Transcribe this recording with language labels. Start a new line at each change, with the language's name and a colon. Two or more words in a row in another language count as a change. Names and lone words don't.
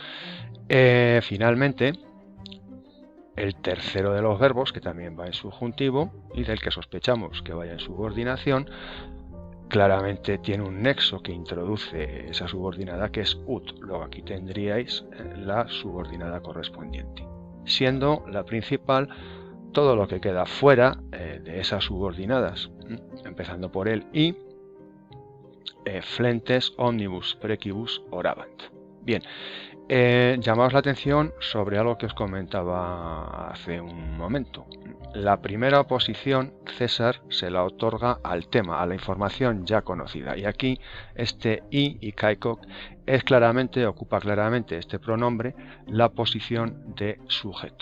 Spanish: Finalmente, el tercero de los verbos, que también va en subjuntivo y del que sospechamos que vaya en subordinación, claramente tiene un nexo que introduce esa subordinada, que es ut. Luego aquí tendríais la subordinada correspondiente, siendo la principal todo lo que queda fuera de esas subordinadas, empezando por el i,
Latin: flentes, omnibus, precibus, orabant.
Spanish: Bien, llamaos la atención sobre algo que os comentaba hace un momento. La primera oposición, César, se la otorga al tema, a la información ya conocida. Y aquí este y kaikok ocupa claramente este pronombre la posición de sujeto.